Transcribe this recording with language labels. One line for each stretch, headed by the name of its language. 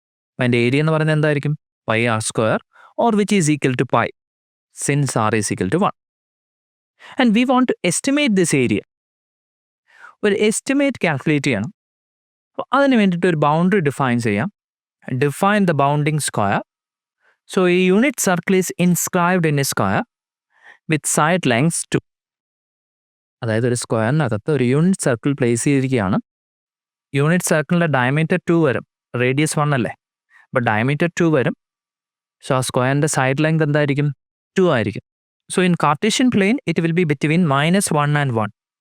Malayalam: അപ്പോൾ അതിൻ്റെ ഏരിയ എന്ന് പറയുന്നത് എന്തായിരിക്കും?
English: πr² or which is equal to π, since r is equal to 1. And we want to estimate this area.
Malayalam: ഒരു estimate calculate ചെയ്യണം. അപ്പോൾ അതിന് വേണ്ടിയിട്ട് ഒരു ബൗണ്ടറി ഡിഫൈൻ ചെയ്യാം.
English: Define the bounding square. So a unit circle is inscribed in a square with side lengths 2.
Malayalam: അതായത് ഒരു സ്ക്വയറിനകത്ത് ഒരു യൂണിറ്റ് സർക്കിൾ പ്ലേസ് ചെയ്തിരിക്കുകയാണ്. യൂണിറ്റ് സർക്കിളിൻ്റെ ഡയമീറ്റർ 2 വരും. റേഡിയസ് 1 അല്ലേ? അപ്പോൾ ഡയമീറ്റർ 2 വരും. സോ ആ സ്ക്വയറിൻ്റെ സൈഡ് ലെങ്ത് എന്തായിരിക്കും? 2 ആയിരിക്കും.
English: So in cartesian plane it will be between -1 and 1.